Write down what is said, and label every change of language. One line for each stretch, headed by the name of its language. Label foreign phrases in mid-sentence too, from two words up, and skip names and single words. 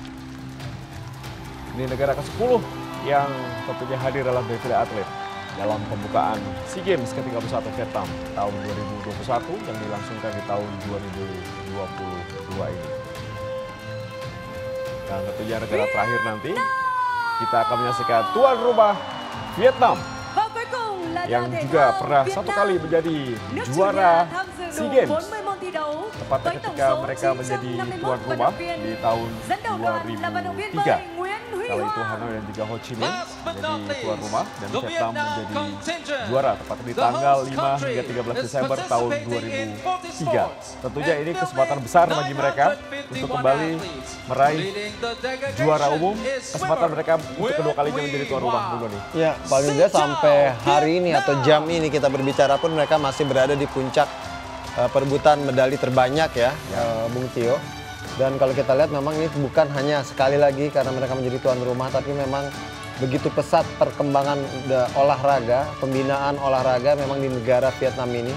Indonesian: Ini negara ke-10 yang tentunya hadir dalam defile atlet dalam pembukaan SEA Games ke-31 Vietnam tahun 2021 yang dilangsungkan di tahun 2022 ini. Dan tentunya negara terakhir nanti kita akan menyaksikan tuan rumah Vietnam
Vietnamese: Và cuối cùng là
Indonesian: yang
Vietnamese: đoàn thể
Indonesian: juga
Vietnamese: thao
Indonesian: pernah
Vietnamese: Việt
Indonesian: satu
Vietnamese: Nam.
Indonesian: kali menjadi
Vietnamese: Nước chủ
Indonesian: juara
Vietnamese: nhà tham dự SEA đủ Games. 40 môn thi đấu
Indonesian: Tepatnya
Vietnamese: với tổng
Indonesian: ketika
Vietnamese: số
Indonesian: mereka menjadi
Vietnamese: 951
Indonesian: tuan
Vietnamese: vận
Indonesian: rumah
Vietnamese: động viên.
Indonesian: di tahun
Vietnamese: Dẫn đầu đoàn là vận động viên bơi
Indonesian: 2003.
Vietnamese: Nguyễn Huy
Indonesian: Kala itu
Vietnamese: Hoàng.
Indonesian: Hanoi dan juga Ho Chi Minh
English: Last but not
Indonesian: menjadi tuan
English: least,
Indonesian: rumah dan
English: the
Indonesian: Vietnam
English: Vietnam
Indonesian: menjadi
English: contingent.
Indonesian: juara tepatnya di
English: The
Indonesian: tanggal
English: host
Indonesian: 5
English: country
Indonesian: hingga 13
English: is
Indonesian: Desember tahun
English: participating in 40
Indonesian: 2003.
English: sports
Indonesian: Tentunya
English: and
Indonesian: ini
English: filming
Indonesian: kesempatan besar bagi mereka
English: 951
Indonesian: untuk kembali
English: athletes.
Indonesian: meraih
English: Leading the delegation
Indonesian: juara umum,
English: is
Indonesian: kesempatan
English: swimmer
Indonesian: mereka untuk kedua kalinya menjadi tuan rumah dulu nih. Ya, paling nggak sampai hari ini atau jam ini kita berbicara pun mereka masih berada di puncak perebutan medali terbanyak ya, Bung Tio. Dan kalau kita lihat memang ini bukan hanya sekali lagi karena mereka menjadi tuan rumah, tapi memang begitu pesat perkembangan olahraga, pembinaan olahraga memang di negara Vietnam ini.